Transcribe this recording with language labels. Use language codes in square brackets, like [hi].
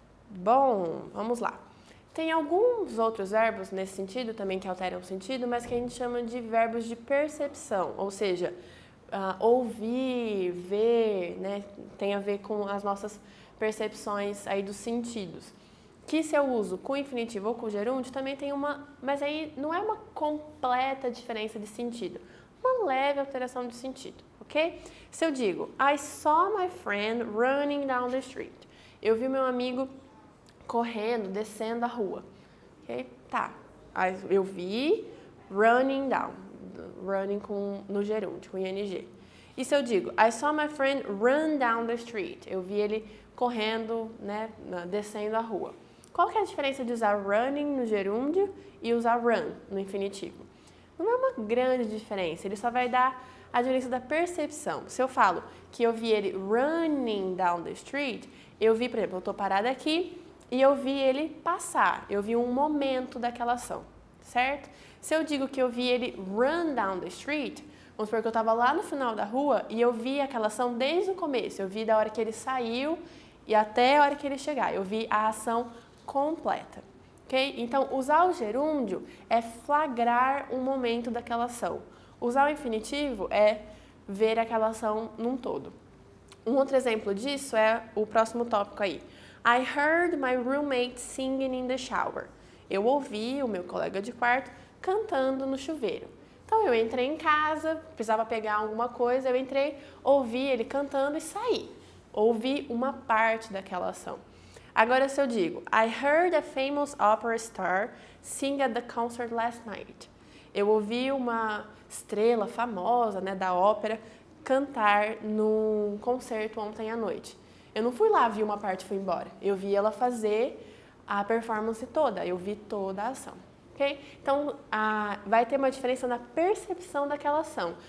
[pt] Bom, vamos lá. Tem alguns outros verbos nesse sentido também que alteram o sentido, mas que a gente chama de verbos de percepção, ou seja, ouvir, ver, né? Tem a ver com as nossas percepções aí dos sentidos. Que se eu uso com infinitivo ou com gerúndio, também tem uma... Mas aí não é uma completa diferença de sentido. Uma leve alteração de sentido, ok? Se eu digo, [en] I saw my friend running down the street. [pt] Eu vi meu amigo correndo, descendo a rua. Ok? Tá. Eu vi running down. Running no gerúndio, com ing. E se eu digo, [en] I saw my friend run down the street. [pt] Eu vi ele correndo, né, descendo a rua. Qual que é a diferença de usar running no gerúndio e usar run no infinitivo? Não é uma grande diferença, ele só vai dar a diferença da percepção. Se eu falo que eu vi ele [en] running down the street, [pt] eu vi, por exemplo, eu estou parada aqui e eu vi ele passar, eu vi um momento daquela ação, certo? Se eu digo que eu vi ele [en] run down the street, [pt] vamos supor que eu estava lá no final da rua e eu vi aquela ação desde o começo, eu vi da hora que ele saiu e até a hora que ele chegar, eu vi a ação completa, ok? Então, usar o gerúndio é flagrar um momento daquela ação. Usar o infinitivo é ver aquela ação num todo. Um outro exemplo disso é o próximo tópico aí. [en] I heard my roommate singing in the shower. [pt] Eu ouvi o meu colega de quarto cantando no chuveiro. Então, eu entrei em casa, precisava pegar alguma coisa, eu entrei, ouvi ele cantando e saí. Ouvi uma parte daquela ação. Agora, se eu digo, [en] I heard a famous opera star sing at the concert last night. [pt] Eu ouvi uma estrela famosa, né, da ópera cantar num concerto ontem à noite. Eu não fui lá, vi uma parte e fui embora. Eu vi ela fazer a performance toda, eu vi toda a ação. Okay? Então, vai ter uma diferença na percepção daquela ação.